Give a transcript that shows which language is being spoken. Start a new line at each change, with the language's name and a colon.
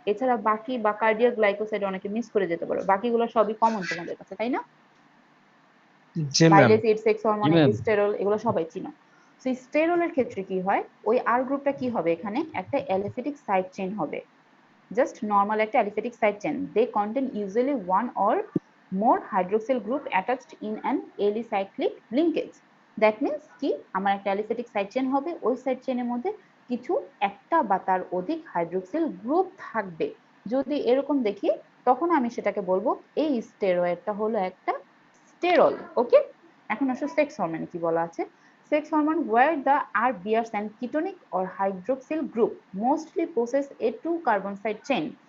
Bangla: এছাড়া বাকি বা কার্ডিয়াক গ্লাইকোসাইড অনেকে মিস করে যেতে পারো, বাকিগুলো সবই কমন তোমাদের কাছে, তাই না? জি ma'am. বাইলেসিড, sex hormone,
English: ma'am.
Bangla: Sterol, এগুলো সবাই চিনো। সো স্টেরলের ক্ষেত্রে কি হয়, ওই আর গ্রুপটা কি হবে, এখানে একটা অ্যালিফেটিক সাইড চেইন হবে,
English: just normal
Bangla: একটা aliphatic side chain.
English: They contain usually one or more hydroxyl group attached in an alicyclic linkage.
Bangla: That means কি আমার একটা অ্যালিফ্যাটিক সাইড চেন হবে, ওই সাইড চেনের মধ্যে কিছু একটা বা তার অধিক হাইড্রোক্সিল গ্রুপ থাকবে। যদি এরকম দেখি তখন আমি সেটাকে বলবো এই স্টেরয়েডটা হলো একটা স্টেরল। ওকে, এখন আসলে সেক্স হরমোনে কি বলা আছে।
English: Sex hormone where the RBRs and ketonic or hydroxyl group mostly possess a 2 carbon side chain.